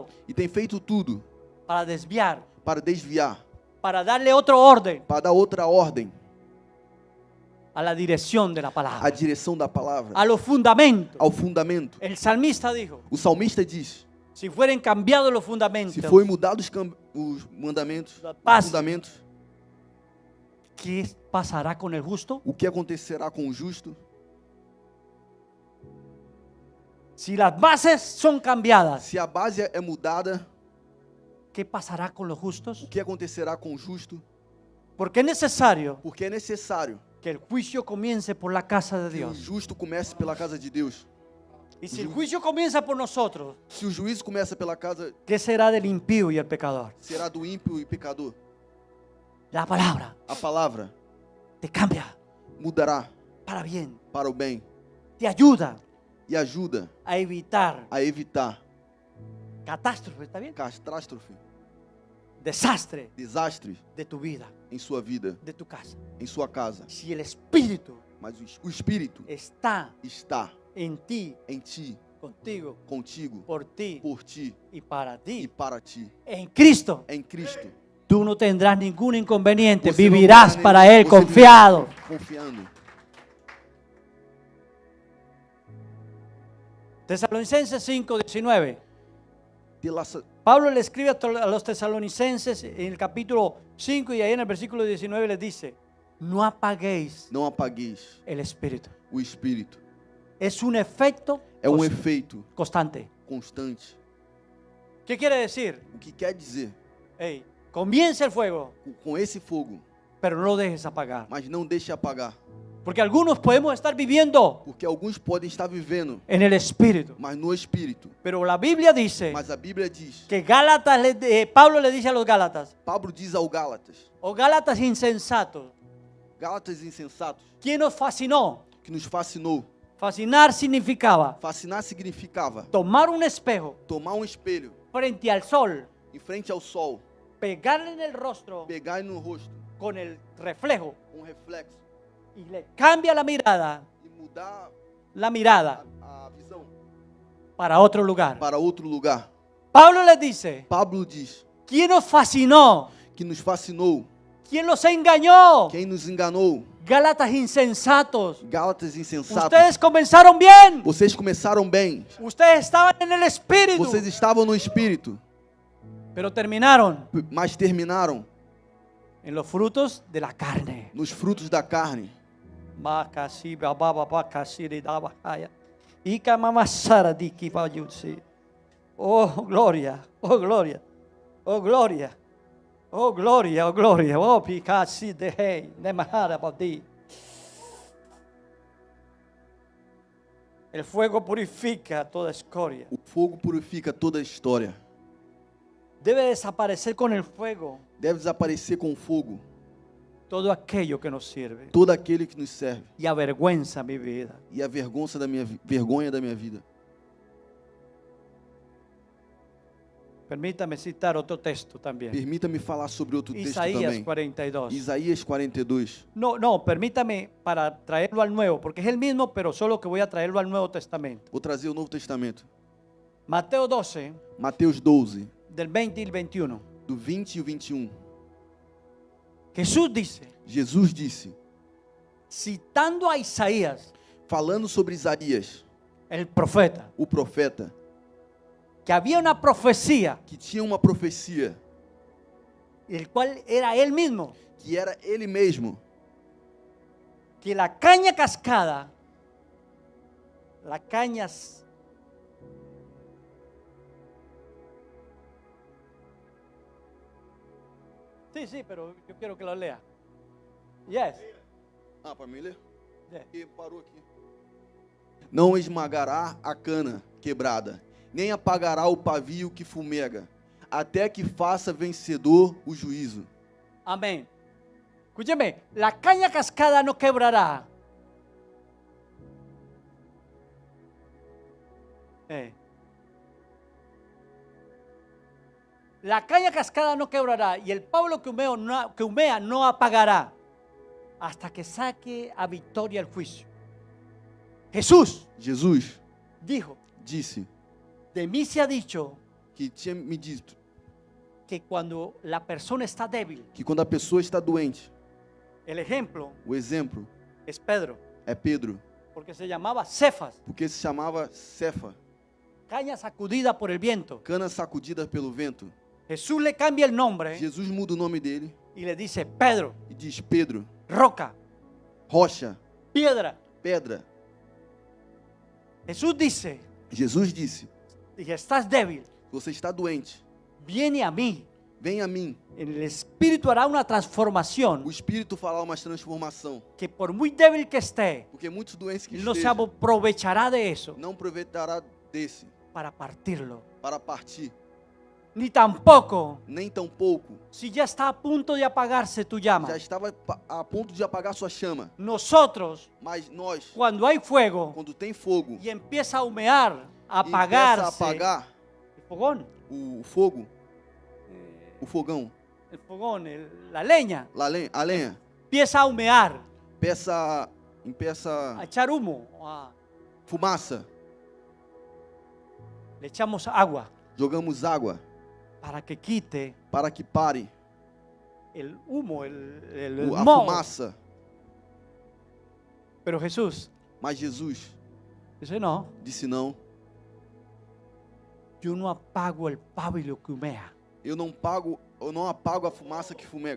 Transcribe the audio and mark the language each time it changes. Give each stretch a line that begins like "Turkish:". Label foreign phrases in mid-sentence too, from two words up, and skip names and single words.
Portuguese: e tem feito tudo para desviar, para desviar,
Spanish: para darle otro orden
Portuguese: para dar outra ordem
Spanish: a la dirección de la
Portuguese: à
Spanish: palabra,
Portuguese: direção da palavra,
Spanish: a los fundamentos.
Portuguese: ao fundamento.
Spanish: El salmista dijo,
Portuguese: O salmista diz:
Spanish: si fueren cambiados los fundamentos,
Portuguese: se forem mudados os mandamentos, os Paz. fundamentos,
Spanish: ¿qué pasará con el justo?
Portuguese: o que acontecerá com o justo?
Spanish: Si las bases son cambiadas,
Portuguese: Se a base é mudada,
Spanish: ¿qué pasará con los
Portuguese: o
Spanish: justos?
Portuguese: que acontecerá com o justo?
Spanish: Porque es necesario
Portuguese: Porque é necessário
Spanish: que el juicio comience por la casa de
Portuguese: que o
Spanish: Dios.
Portuguese: justo comece pela casa de Deus.
Spanish: Y si el juicio comienza por nosotros,
Portuguese: Se o juízo começa pela casa,
Spanish: ¿qué será del impío y el pecador?
Portuguese: será do ímpio e pecador.
Spanish: La palabra
Portuguese: A palavra
Spanish: te cambia
Portuguese: mudará
Spanish: para bien,
Portuguese: para o bem
Spanish: te ayuda
Portuguese: e ajuda
Spanish: a evitar
Portuguese: a evitar
Spanish: catástrofes, ¿está bien?
Portuguese: catástrofe.
Spanish: desastre
Portuguese: desastres
Spanish: de tu vida,
Portuguese: em sua vida,
Spanish: de tu casa.
Portuguese: em sua casa.
Spanish: Si el Espíritu
Portuguese: Mas o Espírito
Spanish: está
Portuguese: está
Spanish: en ti,
Portuguese: em ti,
Spanish: contigo,
Portuguese: contigo,
Spanish: por ti
Portuguese: por ti
Spanish: y para
Portuguese: e
Spanish: ti,
Portuguese: para ti.
Spanish: en Cristo,
Portuguese: Em Cristo.
Spanish: tú no tendrás ningún inconveniente.
Portuguese: Você não
Spanish: Vivirás
Portuguese: terá
Spanish: para
Portuguese: nenhum-
Spanish: Él
Portuguese: você
Spanish: confiado.
Portuguese: viverá Confiando.
Spanish: Tesalonicenses 5:19.
Portuguese: Telaça-
Spanish: Pablo le escribe a los tesalonicenses en el capítulo 5 y ahí en el versículo 19 les dice, no apaguéis
Portuguese: Não apagueis
Spanish: el Espíritu.
Portuguese: o Espírito.
Spanish: Es un efecto
Portuguese: É efeito
Spanish: constante.
Portuguese: constante.
Spanish: ¿Qué quiere decir?
Portuguese: O que quer dizer,
Spanish: Hey, comienza el fuego,
Portuguese: com esse fogo,
Spanish: pero no lo dejes apagar.
Portuguese: mas não deixe apagar.
Spanish: Porque algunos podemos estar viviendo
Portuguese: Porque alguns podem estar vivendo,
Spanish: en el Espíritu.
Portuguese: mas no Espírito.
Spanish: Pero la Biblia dice
Portuguese: Mas a Bíblia diz,
Spanish: que Pablo le dice a los Gálatas,
Portuguese: Pablo diz ao Gálatas,
Spanish: o Gálatas insensatos,
Portuguese: Gálatas insensatos,
Spanish: ¿quién nos fascinó?
Portuguese: que nos fascinou.
Spanish: Fascinar significaba
Portuguese: Fascinar significava
Spanish: tomar un espejo
Portuguese: tomar um espelho
Spanish: frente al sol,
Portuguese: em frente ao sol,
Spanish: pegarle en el rostro
Portuguese: pegar no rosto,
Spanish: con el reflejo
Portuguese: reflexo,
Spanish: y le cambia la mirada
Portuguese: e mudar a visão
Spanish: para otro lugar.
Portuguese: para outro lugar.
Spanish: Pablo les dice,
Portuguese: Pablo diz
Spanish: ¿quién nos fascinó?
Portuguese: que nos fascinou.
Spanish: ¿Quién los engañó?
Portuguese: Quem nos enganou?
Spanish: Gálatas insensatos.
Portuguese: Gálatas insensatos.
Spanish: Ustedes comenzaron bien.
Portuguese: Vocês começaram bem.
Spanish: Ustedes estaban en el Espíritu.
Portuguese: Vocês estavam no Espírito,
Spanish: Pero terminaron
Portuguese: mas terminaram
Spanish: en los frutos de la carne.
Portuguese: nos frutos da carne.
Spanish: Oh, gloria, oh, gloria, oh, gloria, oh, gloria, oh, gloria, oh, picasi de hey, de mahara badi. El fuego purifica toda escoria.
Portuguese: O fogo purifica toda a história.
Spanish: Debe desaparecer con el fuego
Portuguese: Deve desaparecer com o fogo
Spanish: todo aquello que nos sirve
Portuguese: todo aquele que nos serve
Spanish: y avergüenza mi vida.
Portuguese: e a vergonha da minha vida.
Spanish: Permítame citar otro texto también.
Portuguese: Permita-me falar sobre outro texto
Spanish: Isaías
Portuguese: também.
Spanish: 42.
Portuguese: Isaías 42.
Spanish: No, permítame para traerlo al nuevo, porque es el mismo, pero solo que voy a traerlo al Nuevo Testamento.
Portuguese: Vou trazer o Novo Testamento.
Spanish: Mateo 12,
Portuguese: Mateus 12,
Spanish: del 20 y el 21.
Portuguese: do 20 e o 21.
Spanish: Jesús dice,
Portuguese: Jesus disse,
Spanish: citando a Isaías,
Portuguese: falando sobre Isaías,
Spanish: el profeta,
Portuguese: o profeta,
Spanish: que había una profecía,
Portuguese: que tinha uma profecia,
Spanish: el cual era él mismo,
Portuguese: que era ele mesmo,
Spanish: que la caña cascada, la caña sí, pero yo quiero que lo lea.
English: Yes.
Portuguese: para mim ler?
English: Yeah.
Portuguese: E parou aqui. Não esmagará a cana quebrada, nem apagará o pavio que fumega, até que faça vencedor o juízo.
Spanish: Amén. Escúcheme, la caña cascada no quebrará. La caña cascada no quebrará y el Pablo que humea no apagará hasta que saque a victoria el juicio. Jesús
Portuguese: Jesus
Spanish: dijo,
Portuguese: disse
Spanish: de mí se ha dicho
Portuguese: que tinha me dito
Spanish: que cuando la persona está débil,
Portuguese: que quando a pessoa está doente,
Spanish: el ejemplo
Portuguese: o exemplo
Spanish: es Pedro,
Portuguese: é Pedro,
Spanish: porque se llamaba Cefas,
Portuguese: porque se chamava Cefa,
Spanish: caña sacudida por el viento.
Portuguese: cana sacudida pelo vento.
Spanish: Jesús le cambia el nombre
Portuguese: Jesus muda o nome dele
Spanish: y le dice Pedro,
Portuguese: e diz Pedro,
Spanish: roca,
Portuguese: rocha,
Spanish: piedra.
Portuguese: pedra.
Spanish: Jesús dice,
Portuguese: Jesus disse,
Spanish: y estás débil,
Portuguese: você está doente,
Spanish: viene a mí.
Portuguese: vem a mim.
Spanish: En el Espíritu hará una transformación
Portuguese: O Espírito fará uma transformação,
Spanish: que por muy débil que esté,
Portuguese: porque muitos doentes que
Spanish: Él no se
Portuguese: estejam
Spanish: aprovechará de eso
Portuguese: não aproveitará desse
Spanish: para partirlo.
Portuguese: para partir,
Spanish: Ni tampoco,
Portuguese: nem tampouco
Spanish: si ya está a punto de apagarse tu llama.
Portuguese: já estava a ponto de apagar sua chama.
Spanish: Nosotros,
Portuguese: Mas nós,
Spanish: cuando hay fuego
Portuguese: quando tem fogo
Spanish: y empieza a humear, a
Portuguese: e começa a
Spanish: apagarse
Portuguese: apagar
Spanish: el fogón,
Portuguese: o fogo, O fogão,
Spanish: el fogón, la leña,
Portuguese: a lenha,
Spanish: empieza a humear, empieza a echar humo,
Portuguese: fumaça.
Spanish: le echamos agua
Portuguese: Jogamos água
Spanish: para que quite
Portuguese: para que pare
Spanish: el humo, el
Portuguese: a
Spanish: moho.
Portuguese: fumaça.
Spanish: Pero Jesús
Portuguese: Mas Jesus
Spanish: dice, no,
Portuguese: disse não.
Spanish: yo no apago el pavio que humea.
Portuguese: Eu não apago a fumaça que fumega.